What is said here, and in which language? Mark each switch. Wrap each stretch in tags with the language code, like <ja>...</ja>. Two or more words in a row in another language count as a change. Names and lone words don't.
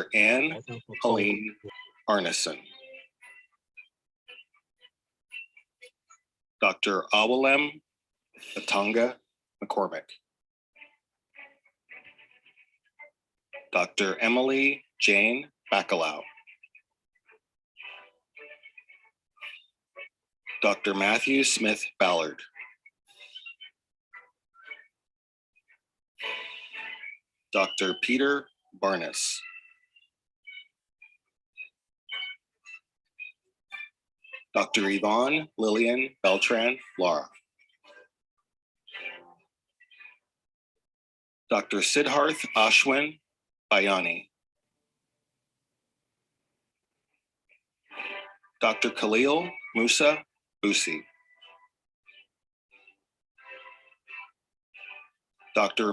<en>Anne Helene Arneson. Dr. Awalem Atanga McCormick. Dr. Emily Jane Bacalao. Dr. Matthew Smith Ballard. Dr. Peter Barnes. Dr. Yvonne Lillian Beltran Lara. Dr. Siddharth Ashwin Bayani. Dr. Khalil Musa Busi. Dr.</en>